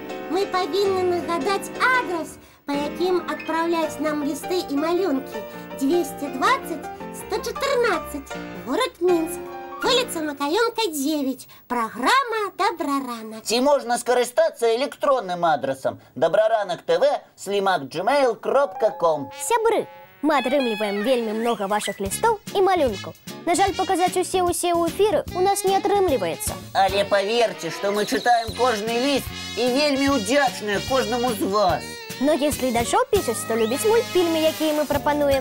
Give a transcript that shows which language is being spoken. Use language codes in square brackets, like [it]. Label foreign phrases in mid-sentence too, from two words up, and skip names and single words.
[be] Мы павінны нагадаць адрас, па якім адпраўляць нам лісты і малюнкі. 220-114, горад Мінск, вуліца Макаёнка, 9, праграма Добраранак. Ці можна скарыстацца электронным адрасам dobraranok.tv@gmail.com. Сябры, мы атрымліваем вельмі многа вашых лістоў і малюнкаў. На жаль, паказаць усе ў эфіры у нас не атрымліваецца. Але паверце, што мы чытаем кожны ліст і вельмі ўдзячныя кожнаму з вас. Многіх гледачоў пішуць, што любяць мультфільмы, якія мы прапануем.